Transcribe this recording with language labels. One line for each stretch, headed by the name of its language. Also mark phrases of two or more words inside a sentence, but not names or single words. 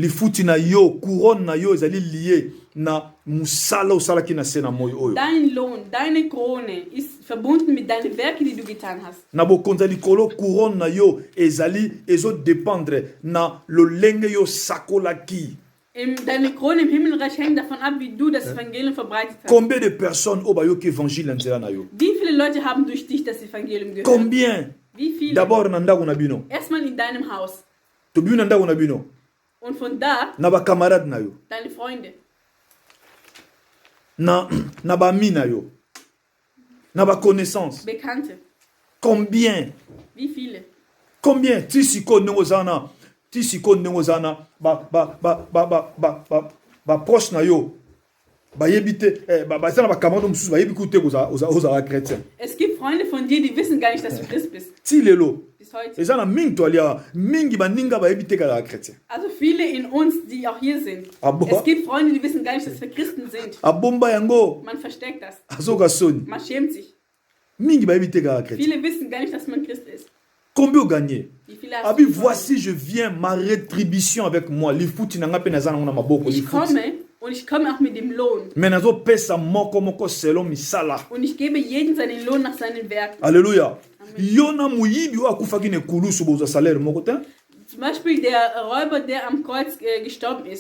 German: Dein Lohn, deine Krone ist verbunden mit deinen Werken, die du getan hast. Deine Krone im Himmelreich hängt davon ab, wie du das Evangelium verbreitet hast.
French: Combien de personnes
German: Wie viele Leute haben durch dich das Evangelium gehört?
French: Combien?
German: Wie viele?
Lingala: D'abord na bino.
German: Erstmal in deinem Haus.
Lingala: To bino na bino.
German: Und von da
Lingala: na ba camarade na yo.
German: Deine Freunde.
Lingala: Na ba ami na yo. Na ba connaissance.
German: Bekannte.
French: Combien?
German: Wie viele?
Lingala: Combien? Tisiko nongozana. Ba proche na yo.
German: Es gibt Freunde von dir, die wissen gar nicht, dass du Christ bist. Bis heute. Also viele in uns, die auch hier sind. Es gibt Freunde, die wissen gar nicht, dass wir Christen sind. Man versteckt das. Man schämt sich. Viele wissen gar nicht, dass man Christ ist.
French: Combien vous gagnez? Abi, voici, je viens, ma rétribution avec moi.
German: Ich komme und ich komme auch mit dem Lohn. Und ich gebe jedem seinen Lohn nach seinen Werken.
French: Alléluia.
German: Zum Beispiel der Räuber, der am Kreuz gestorben ist.